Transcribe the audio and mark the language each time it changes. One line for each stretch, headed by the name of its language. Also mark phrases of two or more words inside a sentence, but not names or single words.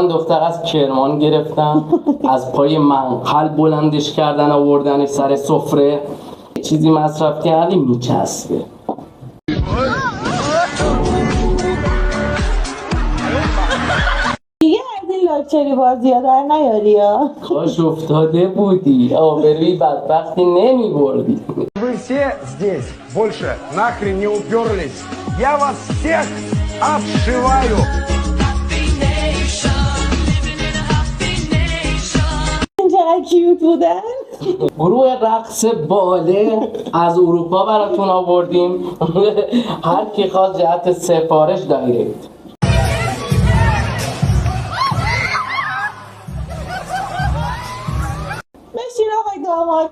Persian: من دختر از کرمان گرفتم، از پای منقل بلندش کردن آوردنش سر سفره، چیزی مصرف کردی میچسبه. دیگه از این لاکچری بازی ها در نیاری ها. کاش افتاده بودی، آبروی بدبختی نمی بردی.
Russian: Вы все здесь больше нахрен не уперлись. Я вас всех обшиваю.
Persian: چقدر کیوت بودن. گروه رقص باله از اروپا براتون آوردیم. هر کی خواست جهت سفارش دایرکت. بشین آقای داماد.